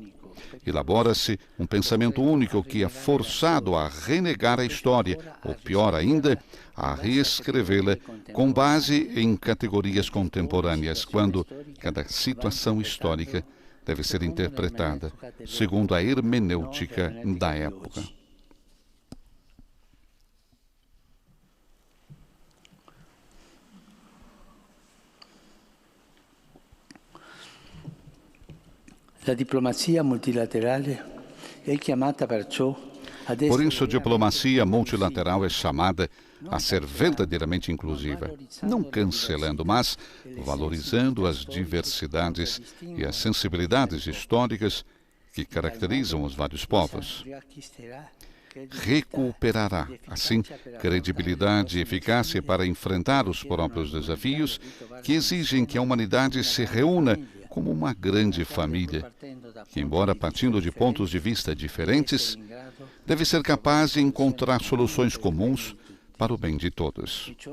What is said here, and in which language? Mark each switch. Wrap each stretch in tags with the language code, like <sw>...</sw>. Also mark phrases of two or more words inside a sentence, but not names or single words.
<pt>Elabora-se um pensamento único que é forçado a renegar a história, ou pior ainda, a reescrevê-la com base em categorias contemporâneas, quando cada situação histórica deve ser interpretada segundo a hermenêutica da época.</pt> <it>La diplomazia multilaterale è chiamata perciò ad</it> <pt>Por isso, a diplomacia multilateral é chamada a ser verdadeiramente inclusiva, não cancelando, mas valorizando as diversidades e as sensibilidades históricas que caracterizam os vários povos. Recuperará, assim, credibilidade e eficácia para enfrentar os próprios desafios que exigem que a humanidade se reúna como uma grande família, que, embora partindo de pontos de vista diferentes, deve ser capaz de encontrar soluções comuns para o bem de todos.</pt>